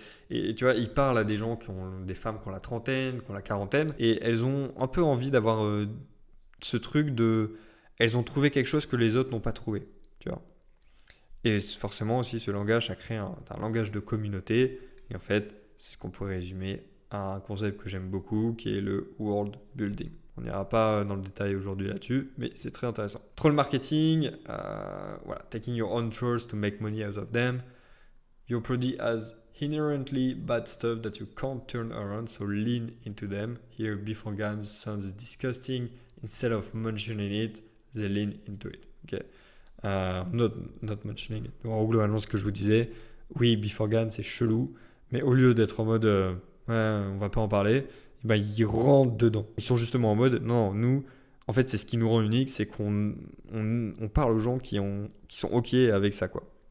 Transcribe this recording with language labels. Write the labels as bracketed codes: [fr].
[fr] Et tu vois, il parle à des gens des femmes qui ont la trentaine, qui ont la quarantaine, et elles ont un peu envie d'avoir ce truc de, elles ont trouvé quelque chose que les autres n'ont pas trouvé, tu vois. Et forcément aussi, ce langage, ça crée un langage de communauté, et en fait, c'est ce qu'on pourrait résumer à un concept que j'aime beaucoup, qui est le world building. On n'ira pas dans le détail aujourd'hui là-dessus, mais c'est très intéressant. [en] Troll marketing, voilà, taking your own chores to make money out of them. Your product has inherently bad stuff that you can't turn around, so lean into them. Here, beforehand sounds disgusting. Instead of mentioning it, they lean into it. Ok. Not mentioning it. [fr] Donc, globalement, ce que je vous disais, oui, beforehand, c'est chelou, mais au lieu d'être en mode ouais, on va pas en parler, ben, ils rentrent dedans. Ils sont justement en mode non, nous, en fait, c'est ce qui nous rend unique, c'est qu'on parle aux gens qui sont OK avec ça, quoi.